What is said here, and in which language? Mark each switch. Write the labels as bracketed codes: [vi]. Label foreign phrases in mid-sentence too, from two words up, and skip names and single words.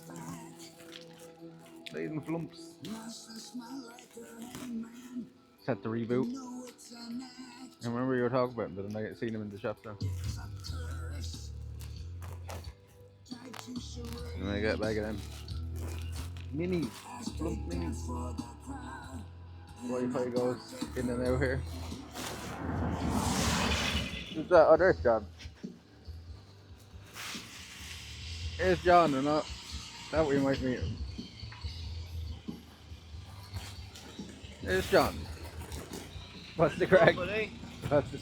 [en] Bleeding flumps. Set the reboot. I remember you were talking about him, but I seen him in the shop now. I'm gonna get back at him. Minis. Flump minis. Wi-Fi goes in and out here. Who's that? Oh, there's John. Here's John, or not? That we might meet him. There's John. What's the crack? What's the story?